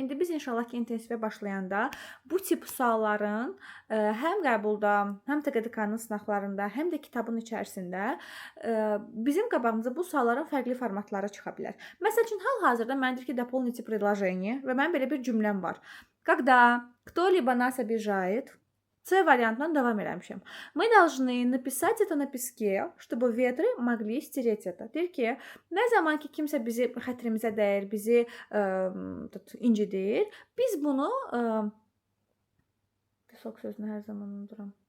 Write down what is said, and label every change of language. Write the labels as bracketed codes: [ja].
[az] İndi biz inşallah ki, intensivə başlayanda bu tip sualların həm qəbulda, həm TQDK-nın sınaqlarında, həm də kitabın içərisində bizim qabağımıza bu sualların fərqli formatları çıxa bilər. Məsəl üçün, hal-hazırda məndir ki, [ru] дополните предложение [az] və mənim belə bir cümləm var. [ru] Когда кто-либо нас обижает, [az] C variantından davam eləmişəm. [ru] Мы должны написать это на песке, чтобы ветры могли стереть это. [az] Deyir ki, nə zaman ki kimsə bizi xətrimizə dəyir, bizi incidir, biz bunu pesok sözünü hər zaman unuduram.